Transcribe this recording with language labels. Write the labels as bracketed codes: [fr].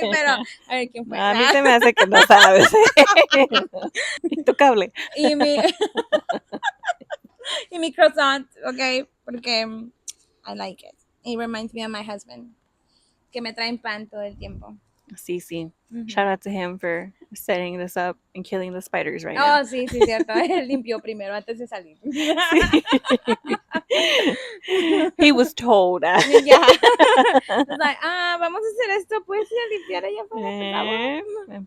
[es] güey, pero a ver quién No, fue, a mí ¿verdad? se me hace que no sabes. Intocable. Y mi, y mi croissant, ¿ok? Porque [en] I like it. It reminds me of my husband, [es] que me traen pan todo el tiempo. Sí, sí. [en] Shout Ujú. out to him for setting this up and killing the spiders right now. [es] Oh, sí, sí, cierto. Él limpió primero antes de salir. [en] Sí. He was told. [es] Ya. [en] It's like, [es] vamos a hacer esto, pues, y a limpiar allá afuera, por favor.